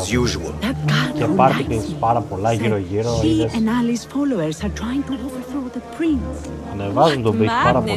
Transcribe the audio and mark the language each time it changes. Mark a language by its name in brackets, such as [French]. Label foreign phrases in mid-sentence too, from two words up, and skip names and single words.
[English] as usual. [Greek] Και πάρτι πάρα πολλά γύρω-γύρω. [English] He [Greek] Είδες, [English] and Ali's followers are trying to overthrow the prince. [Greek] ανεβάζουν τον beat πάρα πολύ.